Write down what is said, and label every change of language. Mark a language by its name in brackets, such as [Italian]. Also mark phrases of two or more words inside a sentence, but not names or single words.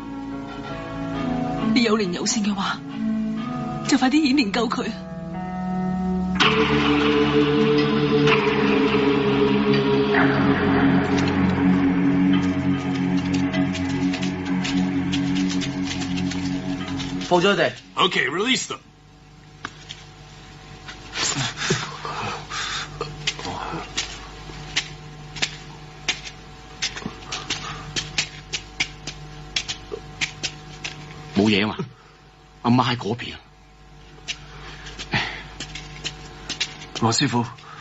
[Cantonese] 你有靈有性嘅話，就快啲顯靈救佢。放咗佢哋。 [English] Okay, release them. [Cantonese] 冇嘢啊嘛，阿媽喺嗰邊。黃師傅，